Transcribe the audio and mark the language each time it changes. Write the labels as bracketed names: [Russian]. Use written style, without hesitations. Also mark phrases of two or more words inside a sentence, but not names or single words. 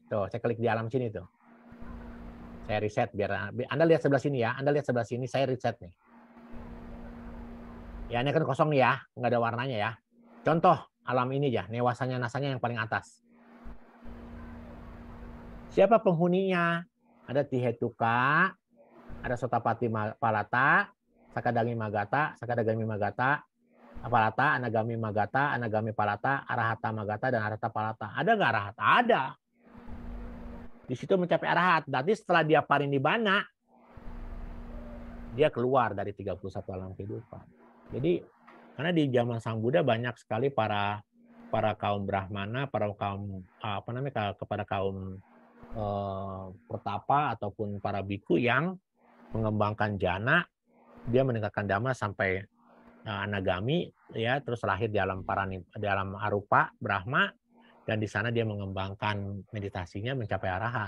[Indonesian] Tuh, saya klik di alam sini tuh. Saya reset biar Anda lihat sebelah sini ya. Anda lihat sebelah sini, saya reset nih. Ya ini kan kosong nih ya, nggak ada warnanya ya. Contoh alam ini ya, newasanya nasanya yang paling atas. Siapa penghuninya? [Pali] Ada Tihetuka, ada Sotapati Palata, Sakadagami Magata, Palata, Anagami Magata, Anagami Palata, Arahata Magata, [Indonesian] dan [Pali] Arahata Palata. [Indonesian] Ada nggak arahat? Ada. Di situ mencapai arahat. Nanti setelah dia parinibbana, dia keluar dari 31 alam kehidupan. Jadi karena di zaman Sang Buddha banyak sekali para kaum Brahmana, kepada kaum pertapa ataupun para biku yang mengembangkan jana, dia meningkatkan dhamma sampai anagami, ya, terus lahir di alam arupa Brahma, dan di sana dia mengembangkan meditasinya mencapai arahat.